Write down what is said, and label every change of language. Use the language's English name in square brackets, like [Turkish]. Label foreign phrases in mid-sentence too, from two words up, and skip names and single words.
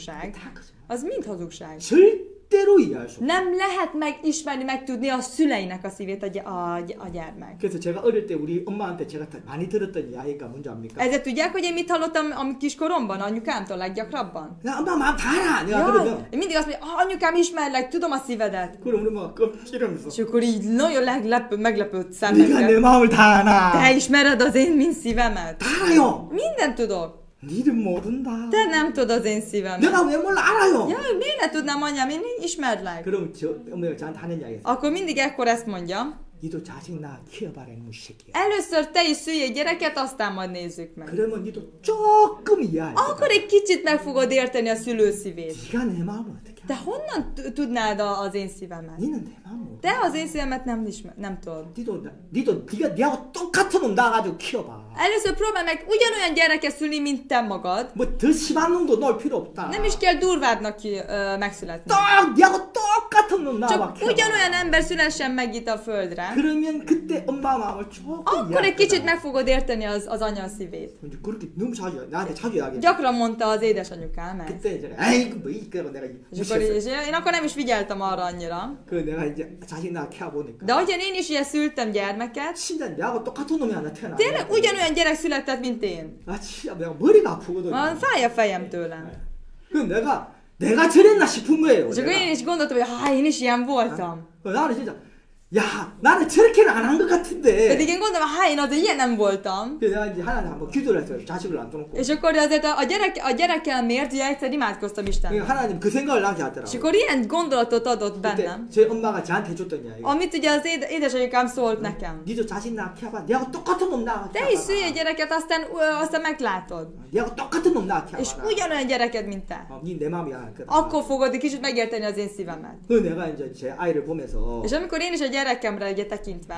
[Korean] 다 거짓말. [Hungarian] Az mind hazugság. [Korean] 절대로 이해할 수 없어요. [Hungarian] Nem lehet megismerni, megtudni a szüleinek a szívét a gyermek. [Korean] 그래서 제가 어릴 때 우리 엄마한테 제가 많이 들었던 이야기가 뭔지 압니까? [Hungarian] Ezért tudják, hogy én mit hallottam a kiskoromban, anyukámtól leggyakrabban? [Korean] 야, 엄마 마음 다 알아. 내가 [Hungarian] Ja, [Korean] 그러면 [Hungarian] én mindig azt mondja, anyukám, ismerlek, tudom a szívedet. [Korean] 그럼 우리 엄마가 껍질하면서 [Hungarian] És akkor így nagyon meglepődött [Korean] 네가 내 [Hungarian] szemmel. [Korean] 마음을 다 알아. [Hungarian] Te ismered az én mind szívemet? [Korean] 다 알아요. [Hungarian] Mindent tudok. [Korean] 니는 모른다. [Hungarian] Te nem tudod az én szívemet. [Korean] 내가 왜 몰라 알아요. [Hungarian] Ja, miért ne tudnám, anyám, én ismerlek. [Korean] 그럼 엄마가 저한테 하는 이야기가 [Hungarian] Akkor mindig ekkor ezt mondja. [Korean] 니도 자식 낳아 키워봐라 이놈의 새끼야. [Hungarian] Először te is szülj egy gyereket, aztán majd nézzük meg. [Korean] 그러면 니도 조금 이해할 거야. [Hungarian] Akkor egy kicsit meg fogod érteni a szülő szívét. [Korean] 네가 내 마음을 어떻게 알아? [Hungarian] De honnan tudnád az én szívemet? [Korean] 니는 내 마음을 [Hungarian] Te az én szívemet nem tudod. [Korean] 니도 네가 똑같은 놈 낳아가지고 키워봐. [Hungarian] Először próbálj meg ugyanolyan gyereket szülni, mint te magad. [Korean] 뭐 더 심한 놈도 넣을 필요 없다. [Hungarian] Nem is kell durvábbnak megszületni. [Korean] 니하고 똑같은 놈 낳아봐. [Hungarian] Csak ugyanolyan ember szülessen meg itt a földre. [Korean] 그러면 그때 엄마 마음을 조금 [Hungarian] Akkor egy kicsit meg fogod érteni az anya szívét. [Korean] 이제 그렇게 너무 자주 나한테 자주 이야기해. [Hungarian] Gyakran mondta az édesanyukám ezt. [Korean] 그때 이제 에이 뭐 이거 내가 [Hungarian] És akkor én akkor nem is figyeltem arra annyira. [Korean] 그 내가 이제 자식 낳아 키워 보니까 [Hungarian] De ahogyan én is ilyen szültem gyermeket, [Korean] 진짜 내하고 똑같은 놈이 하나 태어나. [Hungarian] tényleg ugyanolyan gyerek született, mint én. [Korean] 아 진짜 내가 머리가 아프거든. [Hungarian] Fáj a fejem tőlem. [Korean] 그 내가 저랬나 싶은 거예요. [Hungarian] És akkor én is gondoltam, hogy én is ilyen voltam. [Korean] 나는 진짜 야 나는 저렇게는 안 한 것 같은데. [Hungarian] Pedig én gondolom, én azért ilyen nem voltam. [Korean] 그래서 내가 이제 하나님 한번 기도를 했어요. 자식을 안 떠놓고. [Hungarian] És akkor azért a gyerekkel miért? Ugye egyszer imádkoztam Istennek. [Korean] 하나님 그 생각을 나게 [Hungarian] És [Korean] 하더라고요. [Hungarian] akkor ilyen gondolatot adott [Korean] 그때 [Hungarian] bennem. [Korean] 제 엄마가 저한테 해줬던 이야기. [Hungarian] Amit ugye az édesanyukám szólt nekem. [Korean] 니도 자식 낳아 키워봐. 내하고 똑같은 놈 낳아 [Hungarian] Te is szülj egy gyereket, aztán meglátod. [Korean] 내하고 똑같은 놈 낳아 [Hungarian] És [Korean] 키워봐. [Hungarian] ugyanolyan gyereket, mint te. [Korean] 니내 마음이 알거든. [Hungarian] Akkor fogod egy kicsit megérteni az én szívemet. [Korean] 그 내가 이제 제 아이를 보면서 [Hungarian] És amikor én is a gyerekemre ugye tekintve,